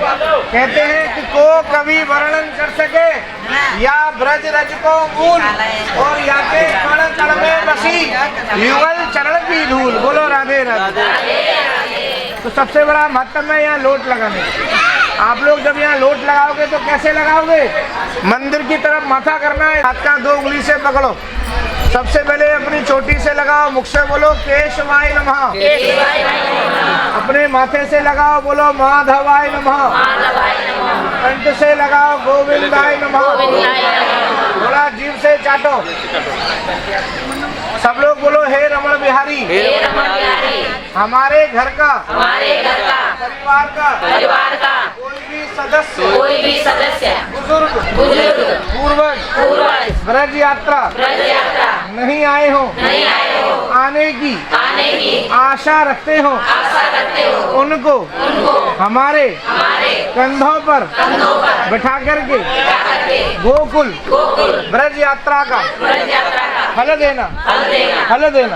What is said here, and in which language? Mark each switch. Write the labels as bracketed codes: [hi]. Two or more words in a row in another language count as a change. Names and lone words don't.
[hi] कहते हैं कि को कभी वर्णन कर सके या ब्रज रज को मूल, और या के कण कण में बसी युगल चरण की धूल। बोलो राधे राधे। तो सबसे बड़ा महत्व है यहाँ लोट लगाने। आप लोग जब यहाँ लोट लगाओगे तो कैसे लगाओगे? मंदिर की तरफ माथा करना है, हाथ का 2 उंगली से पकड़ो सबसे पहले अपनी चोटी से लगाओ, मुख से बोलो केशवाय नमः। अपने माथे से लगाओ, बोलो माधवाय नमः। कंठ से लगाओ गोविंदाय नमः। थोड़ा जीभ से चाटो। सब लोग बोलो हे रमण बिहारी, हमारे घर का परिवार का कोई भी सदस्य बुजुर्ग पूर्वज ब्रज यात्रा नहीं आए हो, आने की आशा रखते हो, उनको हमारे कंधों पर बिठा करके गोकुल ब्रज यात्रा का फल देना।